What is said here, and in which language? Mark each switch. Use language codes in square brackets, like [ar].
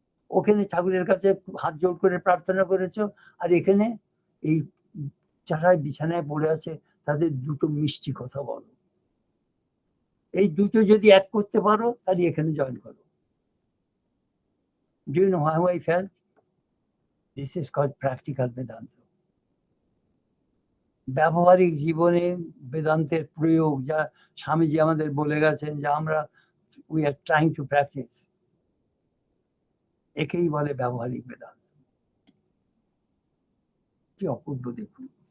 [bn] ওখানে ঠাকুরের কাছে হাত জোড় করে প্রার্থনা করেছো, আর এখানে এই যারা বিছানায় পড়ে আছে তাদের দুটো মিষ্টি কথা বলো। এই দুটো যদি এক করতে পারো তাহলে এখানে জয়েন করো। [en] Do you know how I felt? This is called practical Vedanta. [bn] ব্যবহারিক জীবনে বেদান্তের প্রয়োগ, যা স্বামীজি আমাদের বলে গেছেন, যা আমরা [en] we are trying to practice, [bn] একেই বলে ব্যবহারিক বেদান্ত। কি অপূর্ব দেখুন।